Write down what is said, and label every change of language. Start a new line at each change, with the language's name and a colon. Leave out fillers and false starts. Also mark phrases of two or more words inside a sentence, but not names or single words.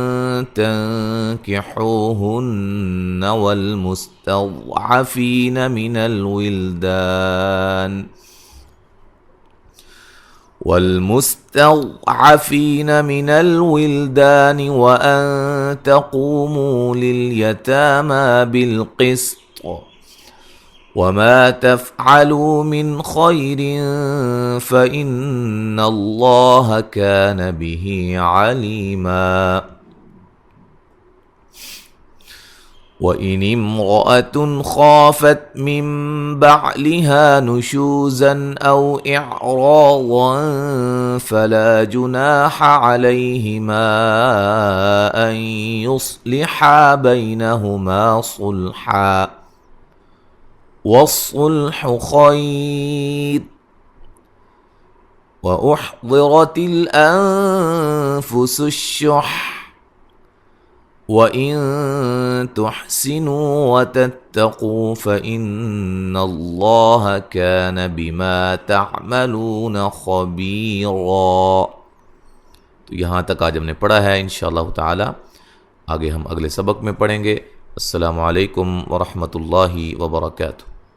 Arabic: تنكحوهن والمستضعفين من الولدان وأن تقوموا لليتامى بالقسط وما تفعلوا من خير فإن الله كان به عليما. وإن امرأة خافت من بعلها نشوزا أو إعراضا فلا جناح عليهما أن يصلحا بينهما صلحا والصلح خير وأحضرت الأنفس الشح وإن تحسنوا وتتقوا فإن الله كان بما تعملون خبيرا.
Hindi: तो यहाँ तक आज हमने पढ़ा है।
Arabic: إن شاء الله تعالى
Hindi: आगे हम अगले सबक में पढ़ेंगे।
Arabic: السلام عليكم ورحمة الله وبركاته.